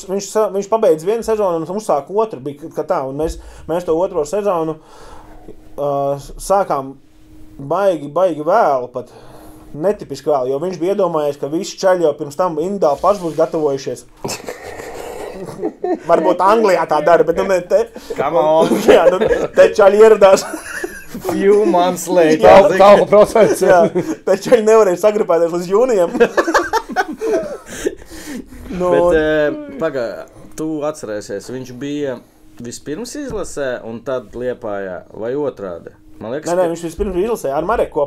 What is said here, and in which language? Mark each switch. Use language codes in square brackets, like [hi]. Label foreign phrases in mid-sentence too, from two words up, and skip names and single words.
[lv] Viņš pabeidz vienu sezonu un uzsāk otru, bija kā tā, un mēs to otro sezonu sākām baigi vēl pat. Netipiski vēl, jo viņš bija iedomājies, ka visi čaļi jau pirms tam individuāli paši būs gatavojušies. Varbūt Anglijā tā dara, bet nu ne te. [en] Come on! [lv] Jā, nu te čaļi ieradās. [en] Few months later. [lv] Tālu procents. Jā, te čaļi nevarēja sagrupēties līdz jūnijam. Bet, tu atcerēsies, viņš bija vispirms izlasē un tad Liepājā vai otrādi? Man liekas, Nē, viņš vispirms izlasēja ar Mareku kopā.